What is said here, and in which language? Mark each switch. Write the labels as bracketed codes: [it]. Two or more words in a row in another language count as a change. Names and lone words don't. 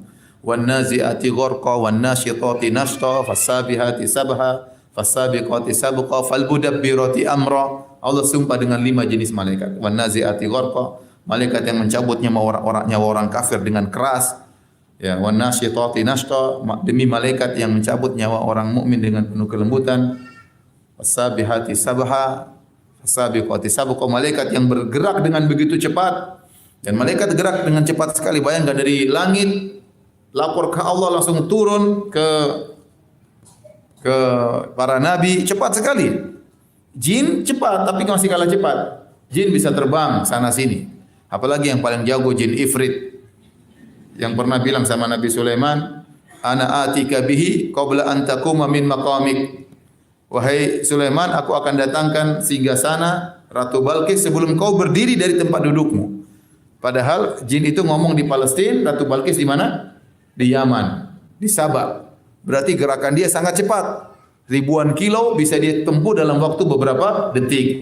[ar] والنازعات غرقا والناشطات نشطا فالسابحات سبحا فالسابقات سبقا فالمدبرات أمرا. [id] Allah sumpah dengan 5 jenis malaikat. [ar] والنازعات غرقا, [id] malaikat yang mencabut nyawa orang kafir dengan keras. Ya, [ar] والناشطات نشطا, [id] demi malaikat yang mencabut nyawa orang mukmin dengan penuh kelembutan. [ar] فالسابحات سبحا فالسابقات سبقا, [id] malaikat yang bergerak dengan begitu cepat. Dan malaikat gerak dengan cepat sekali. Bayangkan dari langit lapor ke Allah langsung turun ke para nabi cepat sekali. Jin cepat tapi masih kalah cepat. Jin bisa terbang sana sini. Apalagi yang paling jago jin Ifrit yang pernah bilang sama Nabi Sulaiman, [ar] "أنا آتيك به قبل أن تقوم من مقامك." [id] Wahai Sulaiman, aku akan datangkan singgasana Ratu Balqis sebelum kau berdiri dari tempat dudukmu. Padahal jin itu ngomong di Palestina, Ratu Balqis di mana? Di Yaman, di Sabah. Berarti gerakan dia sangat cepat. Ribuan kilo bisa dia tempuh dalam waktu beberapa detik.